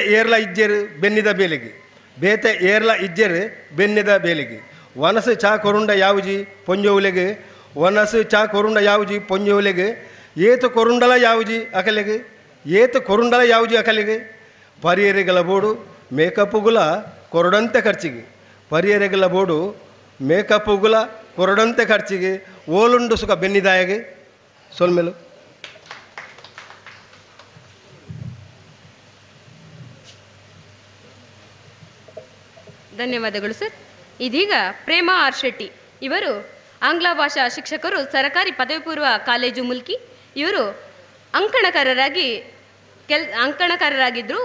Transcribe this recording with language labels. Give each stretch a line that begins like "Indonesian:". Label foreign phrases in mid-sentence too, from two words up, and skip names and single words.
Tulu: ಏರ್ಲ ಇಜ್ಜೆರು ಬೆನ್ನಿದ ಬೇಲೆಗೆ, ಬೇತೆ ಏರ್ಲ ಇಜ್ಜೆರು ಬೆನ್ನಿದ ಬೇಲೆಗೆ, ವನಸು ಚಾ ಕೊರುಂಡ ಯಾವುಜಿ ಪೊಂಜೋವುಲೆಗೆ, ವನಸು ಚಾ ಕೊರುಂಡ ಯಾವುಜಿ ಪೊಂಜೋವುಲೆಗೆ, ಏತು ಕೊರುಂಡಲ ಯಾವುಜಿ ಅಕಲೆಗೆ, ಏತು ಕೊರುಂಡಲ ಯಾವುಜಿ ಅಕಲೆಗೆ, ಪರಿಯರೆಗಳ ಬೋಡು ಮೇಕಪ್ಪುಗುಲ ಕೊರಡಂತೆ ಖರ್ಚಿಗೆ, ಪರಿಯರೆಗಳ ಬೋಡು ಮೇಕಪ್ಪುಗುಲ ಕೊರಡಂತೆ ಖರ್ಚಿಗೆ ಓಲುಂಡು ಸುಖ ಬೆನ್ನಿದಾಯಗೆ ಸೋಲ್ಮೇಲು.
Kannada: ಧನ್ಯವಾದಗಳು ಸರ್. ಇದೀಗ ಪ್ರೇಮಾ ಆರ್ ಶೆಟ್ಟಿ ಇವರು ಆಂಗ್ಲ ಭಾಷಾ ಶಿಕ್ಷಕರು, ಸರಕಾರಿ ಪದವಿ ಪೂರ್ವ ಕಾಲೇಜು ಮುಲ್ಕಿ. ಇವರು ಅಂಕಣಕಾರರಾಗಿದ್ದರು.